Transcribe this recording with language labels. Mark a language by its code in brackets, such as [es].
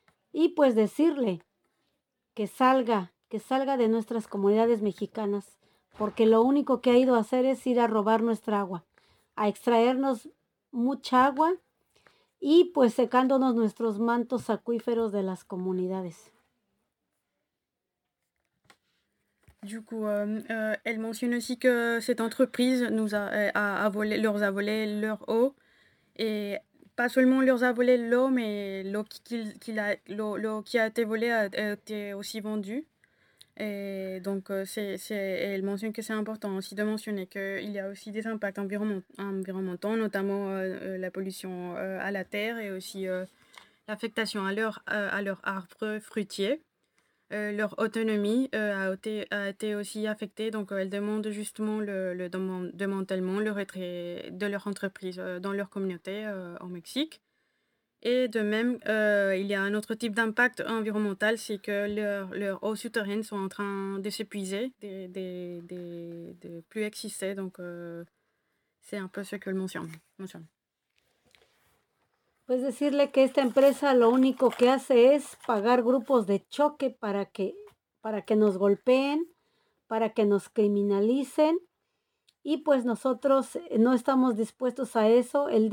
[es] Y pues decirle que salga de nuestras comunidades mexicanas, porque lo único que ha ido a hacer es ir a robar nuestra agua, a extraernos mucha agua y pues secándonos nuestros mantos acuíferos de las comunidades. [fr] Du coup, elle mentionne aussi que cette entreprise nous a volé leur eau, et pas seulement leur a volé l'eau, mais l'eau qui a été volée a été aussi vendue. Et donc elle mentionne que c'est important aussi de mentionner qu'il y a aussi des impacts environnementaux, notamment la pollution à la terre et aussi l'affectation à leurs arbres fruitiers. Leur autonomie a été aussi affectée, donc elle demande justement le démantèlement, le retrait de leur entreprise dans leur communauté au Mexique. Et de même, il y a un autre type d'impact environnemental, c'est que leurs eaux souterraines sont en train de s'épuiser, de plus exister. Donc, c'est un peu ce que le mentionne. [es] Pues decirle que esta empresa lo único que hace es pagar grupos de choque para que nos golpeen, para que nos criminalicen. Y pues nosotros no estamos dispuestos a eso.